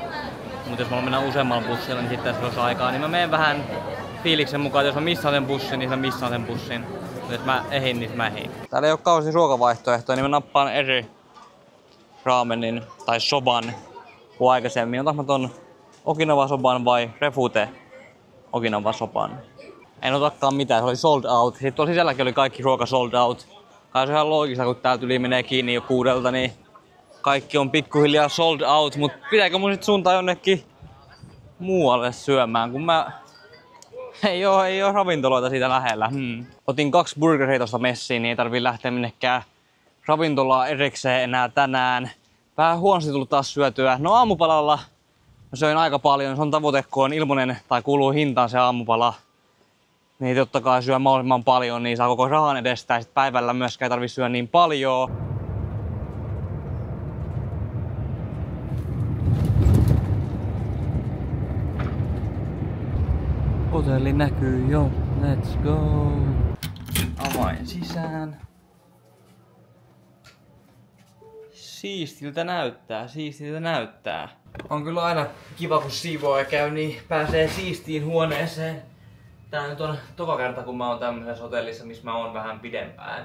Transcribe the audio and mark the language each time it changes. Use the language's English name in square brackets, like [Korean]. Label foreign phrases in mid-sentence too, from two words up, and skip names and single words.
[Finnish] Mutta jos mä mennään useammalla bussilla, niin sitten tässä olisi aikaa. Niin mä menen vähän fiiliksen mukaan, että jos mä missaan sen bussin, niin mä missaan sen bussin. Mutta jos mä ehin, niin mä ehin. Täällä ei ole kauheasti ruokavaihtoehtoja, niin mä nappaan eri raamenin tai soban kuin aikaisemmin. Otanko mä ton Okinawa-soban vai Refute Okinawa-soban? En otakaan mitään, se oli [English] sold out. [Finnish] Sitten tuolla sisälläkin oli kaikki ruoka [English] sold out. [Finnish] Kai se on ihan loogista, kun täältä yli menee kiinni jo 6, niin kaikki on pikkuhiljaa [English] sold out. [Finnish] Mut pitääkö mun sit suuntaan jonnekin muualle syömään, kun ei oo ravintoloita siitä lähellä. Otin 2 burgeria tosta messiin, niin ei tarvii lähteä minnekään ravintolaa erikseen enää tänään. Vähän huonosti tullut taas syötyä. No aamupalalla mä söin aika paljon. Se on tavoite, kun on ilmonen tai kuuluu hintaan se aamupala. Niin totta kai syö mahdollisimman paljon, niin saa koko rahan edestä. Ja sit päivällä myöskään ei tarvii syödä niin paljon. Hotelli näkyy jo. [English] Let's go. [Finnish] Avain sisään. Siistiltä näyttää. On kyllä aina kiva, kun siivooja käy, niin pääsee siistiin huoneeseen. Tää nyt on toka kerta, kun mä oon tämmöisessä hotellissa, missä mä oon vähän pidempään.